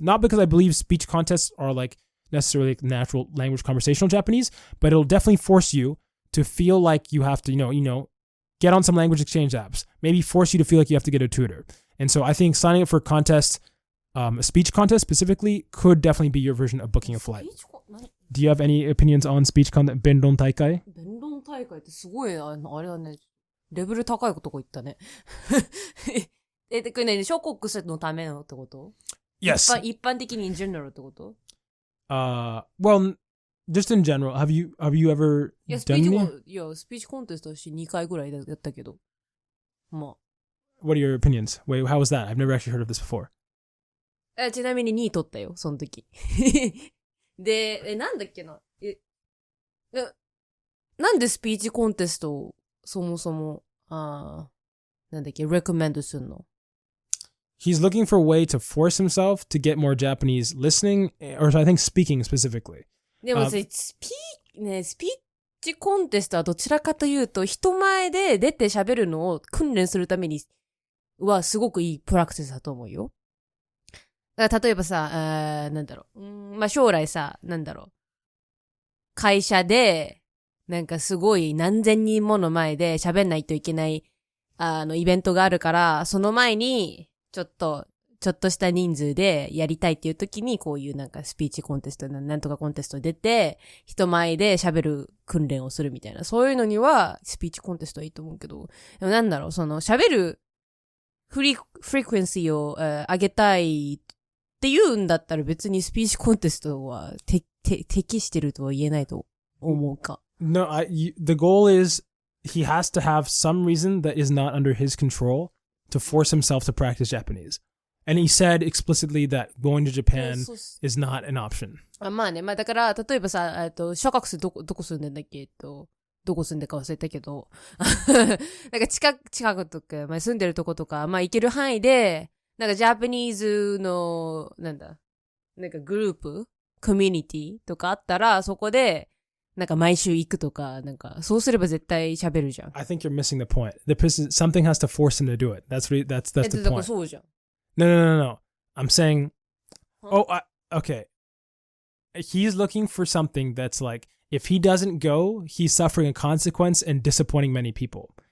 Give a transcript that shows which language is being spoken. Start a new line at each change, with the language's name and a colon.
English: Not because I believe speech contests are like necessarily like natural language conversational Japanese, but it'll definitely force you to feel like you have to, get on some language exchange apps. Maybe force you to feel like you have to get a tutor. And so I think signing up for a contest, a speech contest specifically, could definitely be your version of booking a flight. Do you have any opinions on speech contest?
Japanese: 弁論大会? 弁論大会ってすごい、あれだね。レベル高いとこ行ったね。これね、諸国のためのってこと
English: Yes.
Japanese: 一般的に
English: in general
Japanese: ってこと
English: Well, just in general, have you ever
Japanese: いや、ス
English: done
Japanese: ピーチコンテストし2回ぐらいやったけど。まあ。
English: What are your opinions? Wait, how was that? I've never actually heard of this before.
Japanese: ちなみに2位取ったよ、その時。で、なんだっけな。なんでスピーチコンテストをそもそも、なんだっけ、recommend するの
English: He's looking for a way to force himself to get more Japanese listening, or I think speaking specifically.
Japanese: でもスピーチコンテストはどちらかというと、人前で出て喋るのを訓練するためにはすごくいいプラクティスだと思うよ。だから例えばさ、なんだろう。まあ、将来さ、なんだろう。会社で、なんかすごい何千人もの前で喋んないといけない、イベントがあるから、その前に、ちょっとした人数でやりたいっていう時に、こういうなんかスピーチコンテスト、なんとかコンテスト出て、人前で喋る訓練をするみたいな。そういうのには、スピーチコンテストはいいと思うけど、でもなんだろう、その喋るフリクエンシーを、上げたいっていうんだったら別にスピーチコンテストは適してるとは言えないと思うか。
English: No, the goal is he has to have some reason that is not under his control to force himself to practice Japanese. And he said explicitly that going to Japan is not an option.
Japanese: まあね、まあだから、例えばさ、諸国数どこ住んでんだっけどこ住んでか忘れたけど、なんか近くとか、まあ住んでるとことか、まあ行ける範囲で、なんかジャパニーズの、なんかグループコミュニティとかあったら、そこで、なんか毎週行くとか、なんか、そうすれば絶対喋るじゃん。
English: I think you're missing the point. Something has to force him to do it. That's the point.
Japanese: だからそうじゃん。
English: No. I'm saying, okay. He's looking for something that's like, if he doesn't go, he's suffering a consequence and disappointing many people.